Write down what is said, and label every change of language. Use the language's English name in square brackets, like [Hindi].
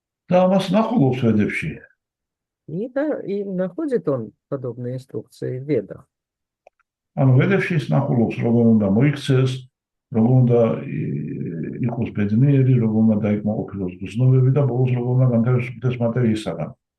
[Georgian] და ამას ნახულობს ვედებში. [Russian] И находит он подобные инструкции в Ведах. [Georgian] ანუ ვედებში ის ნახულობს, როგორ უნდა მოიქცეს, როგორ უნდა იყოს ბედნიერი, როგორ უნდა დაიკმაყოფილოს გრძნობები და ბოლოს როგორ უნდა განთავისუფლდეს მატერიისაგან.